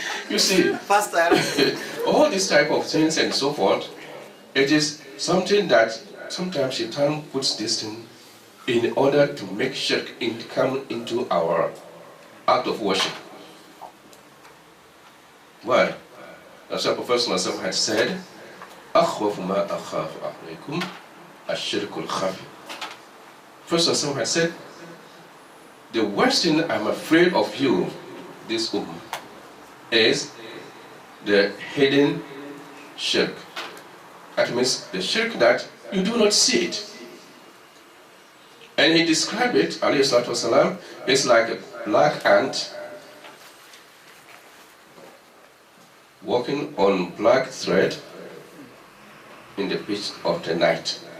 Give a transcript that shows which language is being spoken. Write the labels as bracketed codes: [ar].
[en] You see, Faster. all these type of things and so forth, it is something that sometimes Shaitan puts this thing in order to make shirk come into our act of worship. Why? As the Prophet had said, [ar] أَخْوَفُ مَا أَخَافُ عَلَيْكُمْ الشِّرْكُ الْخَفِي. [en] First had said, the worst thing I'm afraid of you, this ummah, is the hidden shirk. That means the shirk that you do not see it. And he described it, alayhi salatu wasalam, it's like a black ant walking on black thread in the pitch of the night.